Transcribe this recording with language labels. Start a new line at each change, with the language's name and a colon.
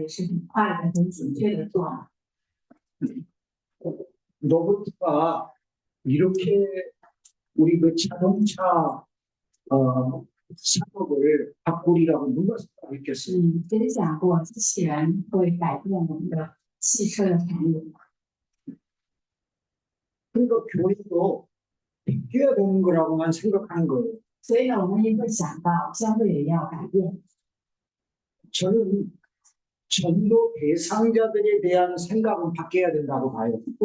Chinese: 谁想过有ChatGPT，现在翻译还有那个也是很快的、很准确的做。
Korean: 로봇가 이렇게 우리 그 자동차 산업을 바꾸리라고 누가 생각했겠어요?
Chinese: 谁想过机器人会改变我们的汽车的产业？
Korean: 그러니까 교회도 바뀌어야 되는 거라고만 생각하는 거예요.
Chinese: 所以呢，我们也会想到教会也要改变。
Korean: 저는 전도 대상자들에 대한 생각은 바뀌어야 된다고 봐요.